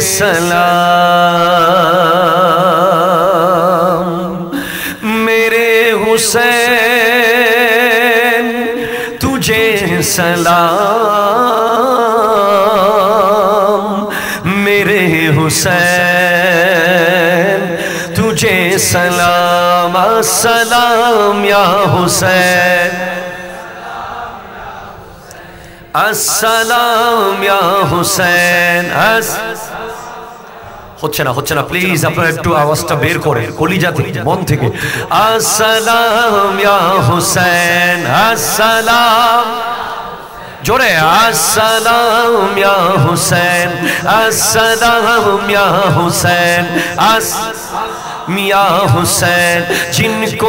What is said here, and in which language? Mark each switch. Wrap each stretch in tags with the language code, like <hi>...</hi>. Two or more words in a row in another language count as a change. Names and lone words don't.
<ur>سلام، میرے حسین تجھے سلام، میرے حسین تجھے سلام،</ur> <ar>السلام یا حسین، السلام یا حسین।</ar> <bn>হচ্ছে না প্লিজ আপনারা একটু আওয়াজটা বের করেন কলিজা থেকে মন থেকে।</bn> <ar>السلام يا حسين، السلام জোরে, السلام يا حسين، السلام يا حسين,</ar> <ur>میاں حسین جن کو</ur>